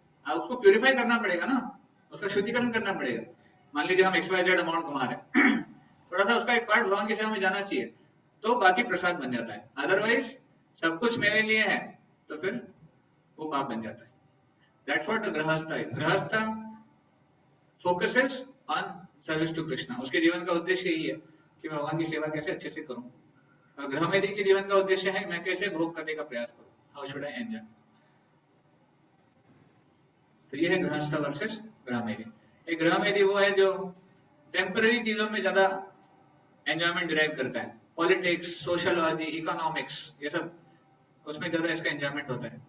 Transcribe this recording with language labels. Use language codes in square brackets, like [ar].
[hi] आप उसको प्यूरिफाई करना पड़ेगा ना, उसका शुद्धिकरण करना पड़ेगा। मान लीजिए हम XYZ अमाउंट कमा रहे हैं, थोड़ा सा उसका एक पार्ट भगवान की सेवा में जाना चाहिए, तो बाकी प्रसाद बन जाता है। अदरवाइज सब कुछ मेरे लिए है तो फिर वो पाप बन जाता है। [en] That's what the grihastha है। Grihastha focuses on service to Krishna। [hi] उसके जीवन का उद्देश्य यही है कि मैं भगवान की सेवा कैसे अच्छे से करूं। और गृहमेधी के जीवन का उद्देश्य है मैं कैसे भोग करने का प्रयास करूं, [en] How should I enjoy. [hi] तो ये है गृहस्थ वर्सेस गृहमेधी। एक गृहमेधी वो है जो टेम्पररी चीजों में ज्यादा एंजॉयमेंट डिराइव करता है, पॉलिटिक्स, सोशियोलॉजी, इकोनॉमिक्स, ये सब उसमें ज्यादा इसका एंजॉयमेंट होता है।